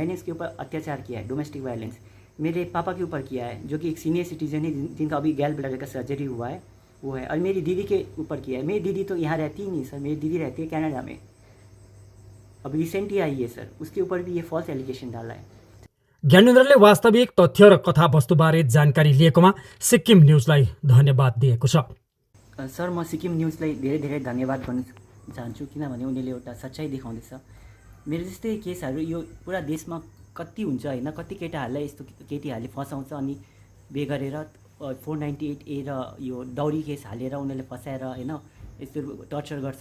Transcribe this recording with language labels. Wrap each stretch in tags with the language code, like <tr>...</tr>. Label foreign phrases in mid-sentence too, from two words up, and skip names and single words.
<hi>मैंने इसके ऊपर अत्याचार किया है,</hi> <en>domestic violence</en> <hi>मेरे पापा के ऊपर किया है, जो कि एक</hi> <en>senior citizen</en> <hi>है जिनका अभी</hi> <en>gall bladder</en> <hi>का सर्जरी हुआ है, वो है। और मेरी दीदी के ऊपर किया है। मेरी दीदी तो यहाँ रहती ही नहीं सर, मेरी दीदी रहती है कनाडा में, अभी रिसेंट ही आई है सर। उसके ऊपर भी ये</hi> <en>false allegation</en> <hi>डाला है।</hi> <ne>ज्ञानेन्द्रले वास्तविक तथ्य र कथावस्तुबारे जानकारी लिएकोमा सिक्किम न्युजलाई धन्यवाद दिएको छ। सर म सिक्किम न्युजलाई धेरै धेरै धन्यवाद गर्न चाहन्छु, किनभने उनीहरूले एउटा सच्चाइ देखाउँदैछ। मेरो जस्तै केसहरू यो पुरा देशमा कति हुन्छ होइन, कति केटाहरूलाई यस्तो केटीहरूले फसाउँछ अनि बे गरेर 498A र यो</ne> <en>dowry case</en> <ne>हालेर उनीहरूले फसाएर होइन यस्तो टर्चर गर्छ।</ne>